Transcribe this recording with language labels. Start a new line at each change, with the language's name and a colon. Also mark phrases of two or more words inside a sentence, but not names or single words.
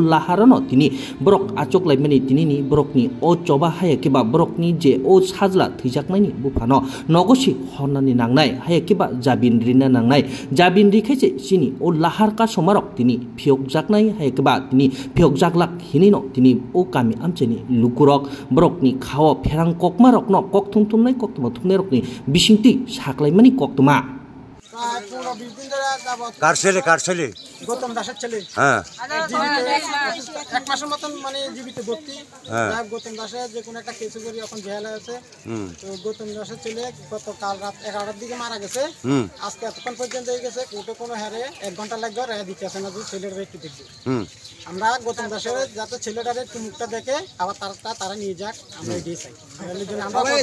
Kok Borok: lahara no tini borok achok laimani tini ni borokni o choba hai kiba borokni je o sajla thaijaknaini buphano nogosi hornani nangnai hai kiba jabin rina nangnai jabin rikhaise sini o lahar ka somarok tini phiokjaknai hai kiba tini phiokjaklak hinino tini o kami amchani lukurok borokni khawa pherang kokmarok no kokthumtumnai koktuma thumnerokni bisingti saklaimani koktuma
Bangla: কারছেলে গৌতম দাসের ছেলে হ্যাঁ এক মাসের মতন মানে জীবিত ভর্তি গৌতম দাসের যে কোনো একটা কেসে করি এখন জেলে আছে তো গৌতম দাসের ছেলে গতকাল রাত 11টার দিকে মারা গেছে আজকে এতক্ষণ পর্যন্ত হয়ে গেছে কোর্টে কোনো হারে 1 ঘন্টা লাগবে রায় দিতে আসে না যে ছেলেটার একটু দেখবে আমরা গৌতম দাসের যাতে ছেলেটার একটু মুখটা দেখে আবার তারা নিয়ে যাক আমরা এটাই চাই আমরা